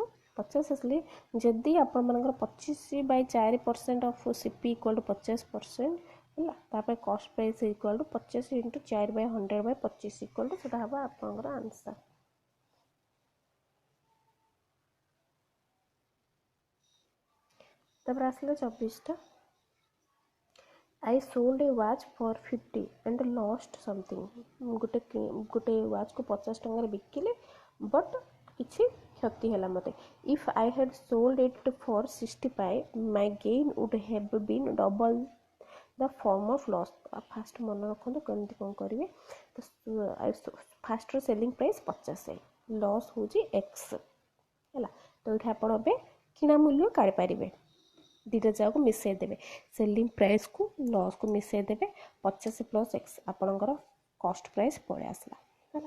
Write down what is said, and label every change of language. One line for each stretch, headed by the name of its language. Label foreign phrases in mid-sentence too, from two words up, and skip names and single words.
Odia: 50 ଆସିଲେ ଯଦି ଆପଣମାନଙ୍କର 25/4%
English: off CP equal to
Odia: 50% ହେଲା, ତାପରେ
English: cost price equal to
Odia: 50 × 4/100/25
English: equal to,
Odia: ସେଇଟା ହେବ ଆପଣଙ୍କର ଆନ୍ସର୍। ତାପରେ ଆସିଲା 24ଟା,
English: I sold a watch for 50 and lost something,
Odia: ଗୋଟେ ୱାଚ୍କୁ 50 ଟଙ୍କାରେ ବିକିଲେ ବଟ୍ କିଛି କ୍ଷତି ହେଲା ମୋତେ,
English: if I had sold it for 65 my gain would have been double the form of loss।
Odia: ଫାଷ୍ଟ ମନେ ରଖନ୍ତୁ କେମିତି କ'ଣ କରିବେ, ତ ଫାଷ୍ଟର
English: selling price
Odia: 50, ଲସ୍ ହେଉଛି x ହେଲା, ତ ଏଇଠି ଆପଣ ଏବେ କିଣା ମୂଲ୍ୟ କାଢ଼ିପାରିବେ, ଦୁଇଟା ଯାକୁ ମିଶାଇ ଦେବେ,
English: selling price
Odia: ଲସ୍କୁ ମିଶାଇ ଦେବେ, 50 + x ଆପଣଙ୍କର
English: cost price
Odia: ପଳେଇ ଆସିଲା ହେଲା।